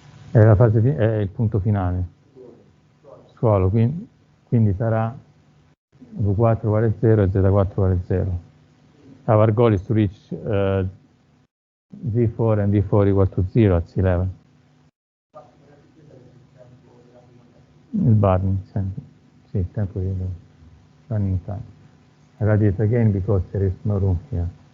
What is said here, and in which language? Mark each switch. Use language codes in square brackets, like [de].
[it] È la fase è il punto finale. Suolo, quindi sarà V4 uguale 0 e Z4 uguale 0. [en] Our goal is to reach Z4 and V4 equal to 0 at sea level. [it] Il burning, sempre. Sì, il tempo di running time. [en] I write it again because there is no room here.